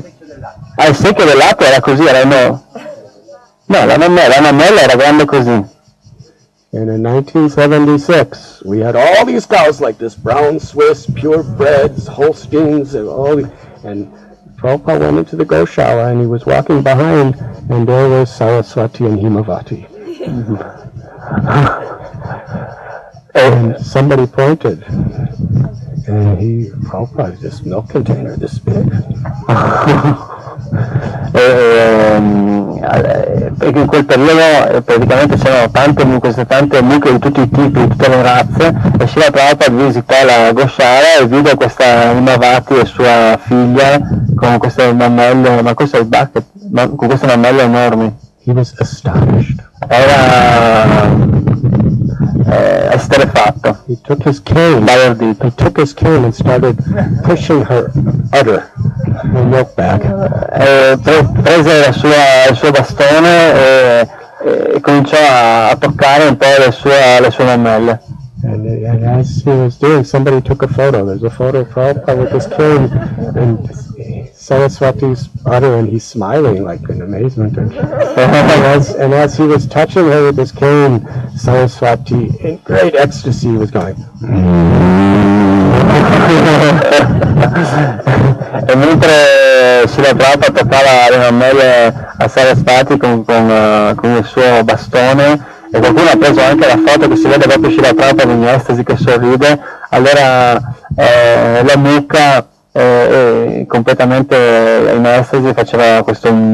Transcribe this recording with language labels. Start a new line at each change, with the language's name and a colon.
Italian: Il secchio del latte era così, era no, la mammella era grande così.
English: And in 1976, we had all these cows like this, brown Swiss, purebreds, Holsteins, and Prabhupada went into the Goshala, and he was walking behind, and there was Saraswati and Himavati. And somebody pointed, and Prabhupada, this milk container this big.
Italian: Perché in quel periodo praticamente c'erano tante mucche di tutti i tipi, di tutte le razze, e Srila Prabhupada visitò la Gosciara e vide questa Imavati e sua figlia con queste mammelle, ma questo è il bucket, con queste mammelle enormi.
English: He was astonished.
Italian: Era esterrefatto.
English: He took his cane and started pushing her udder, her milk bag.
Italian: Prese il suo bastone e cominciò a toccare un po' le sue mammelle.
English: And as he was doing, somebody took a photo. There's a photo of Prabhupada with his cane and Saraswati's udder, and he's smiling like in amazement. And as he was touching her with his cane, Saraswati, in great ecstasy, was going.
Italian: E mentre Srila Prabhupada toccava le mammelle a Saraswati con il suo bastone, e qualcuno ha preso anche la foto che si vede proprio Srila Prabhupada in estasi che sorride, allora la mucca completamente in estasi faceva questo